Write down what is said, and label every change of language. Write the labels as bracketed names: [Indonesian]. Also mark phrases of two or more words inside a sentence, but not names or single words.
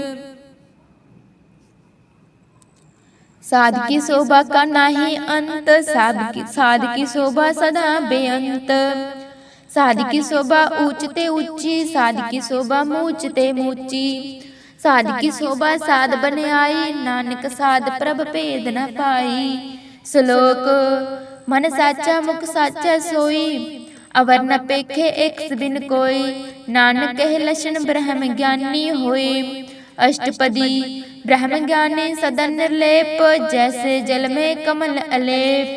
[Hindi] साध की शोभा का नाही अंत, साध की शोभा सदा बेअंत। साध की शोभा ऊंच ते ऊंची, साध की शोभा मूच ते मूची। साध की शोभा साध बन आई, नानक साध प्रभ भेद न पाई। श्लोक मन साचा मुख साचा सोई, अवर न पेखे एक बिन कोई। नानक कहे लक्षण ब्रह्म ज्ञानी होई। अष्टपदी ब्रह्म ज्ञानी सदा निर्लेप, जैसे जल में कमल अलेप।